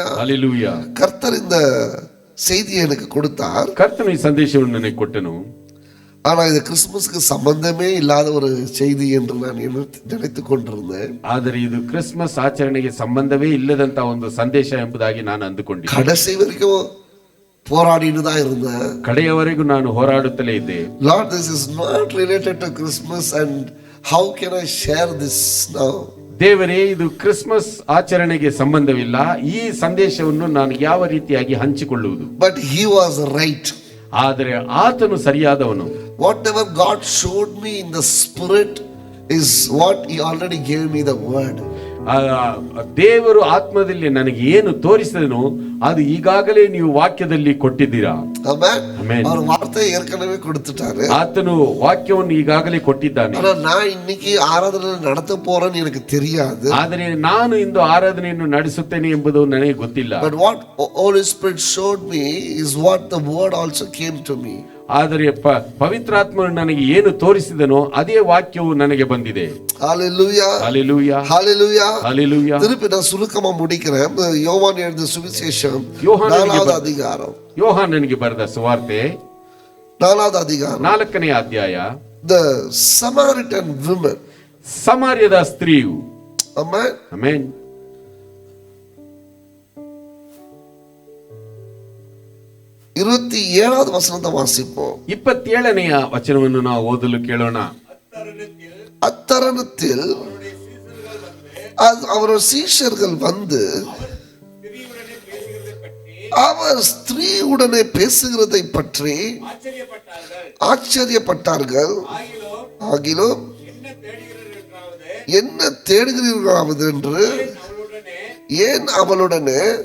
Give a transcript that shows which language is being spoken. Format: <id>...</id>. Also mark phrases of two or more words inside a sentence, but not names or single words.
<ta>Hallelujah. கர்த்தர் இந்த செய்தியை எனக்கு கொடுத்தார்.</ta> <kn>ಕರ್ತನು ಈ ಸಂದೇಶವನ್ನು ನನಗೆ ಕೊಟ್ಟನು.</kn> <ta>ஆனா இது கிறிஸ்துமஸ்க்கு சம்பந்தமே இல்லாத ஒரு செய்தி என்று நான் நினைத்து கொண்டிருந்தேன்.</ta> <kn>ಆದರೆ ಇದು ಕ್ರಿಸ್ಮಸ್ ಆಚರಣೆಗೆ ಸಂಬಂಧವೇ ಇಲ್ಲದಂತ ಒಂದು ಸಂದೇಶ ಎಂಬುದಾಗಿ ನಾನು ಅಂದುಕೊಂಡಿದ್ದೆ.</kn> <ta>கடைசி வரைக்கும் போராடிட்டு தான் இருந்தேன்.</ta> <kn>ಕಡೆಯವರೆಗೂ ನಾನು ಹೋರಾಡುತ್ತಲೇ ಇದ್ದೆ.</kn> <en>Lord, this is not related to Christmas and how can I share this now?</en> <kn>ದೇವರೇ, ಇದು ಕ್ರಿಸ್ಮಸ್ ಆಚರಣೆಗೆ ಸಂಬಂಧವಿಲ್ಲ, ಈ ಸಂದೇಶವನ್ನು ನಾನು ಯಾವ ರೀತಿಯಾಗಿ ಹಂಚಿಕೊಳ್ಳುವುದು?</kn> <en>But he was right.</en> <kn>ಆದರೆ ಆತನು ಸರಿಯಾದವನು.</kn> <en>Whatever God showed me in the spirit is what he already gave me the word.</en> <kn>ದೇವರು ಆತ್ಮದಲ್ಲಿ ನನಗೆ ಏನು ತೋರಿಸಿದನು ಅದು ಈಗಾಗಲೇ ನೀವು ವಾಕ್ಯದಲ್ಲಿ ಕೊಟ್ಟಿದ್ದೀರಾ. ಆಮೆನ್.</kn> <ta>அவர் வார்த்தையை ஏற்கனவே கொடுத்துட்டாரு.</ta> <kn>ಆತನು ವಾಕ್ಯವನ್ನು ಈಗಾಗಲೇ ಕೊಟ್ಟಿದ್ದಾನೆ.</kn> <ta>ஆனா நான் இன்னைக்கு ஆராதனை நடத்த போறேன்னு எனக்கு தெரியாது.</ta> <kn>ಆದರೆ ನಾನು ಇಂದು ಆರಾಧನೆಯನ್ನು ನಡೆಸುತ್ತೇನೆ ಎಂಬುದು ನನಗೆ ಗೊತ್ತಿಲ್ಲ.</kn> <en>But what Holy Spirit showed me is what the word also came to me.</en> <kn>ಆದರೆ ಪವಿತ್ರಾತ್ಮನು ನನಗೆ ಏನು ತೋರಿಸಿದನೋ ಅದೇ ವಾಕ್ಯವು ನನಗೆ ಬಂದಿದೆ. Hallelujah. Hallelujah. Hallelujah. Hallelujah.</kn> <ta>திருப்பி நான் சுருக்கமா முடிக்கிறேன். யோவான் எழுதின சுவிசேஷம் 4வது அதிகாரம்.</ta> <kn>ಯೋಹಾನನಿಗೆ ಬರೆದ ಸುವಾರ್ತೆ</kn> <ta>4வது அதிகாரம்</ta> <kn>4ನೇ ಅಧ್ಯಾಯ.</kn> <en>The Samaritan woman.</en> <kn>ಸಮಾರ್ಯದ ಸ್ತ್ರೀಯು. Amen. Amen.</kn> <ta>27வது வசனத்தை வாசிப்போம்.</ta> <kn>27ನೆಯ ವಚನವನ್ನು ನಾವು ಓದಲು ಕೇಳೋಣ.</kn> <ta>அத்தருணத்தில் அவருடைய சீஷர்கள் வந்து அவர் ஸ்திரீயுடனே பேசுகிறதை பற்றி ஆச்சரியப்பட்டார்கள். ஆகிலும் என்ன தேடுகிறீர்களாவது என்று ஏன் அவளுடனே</ta>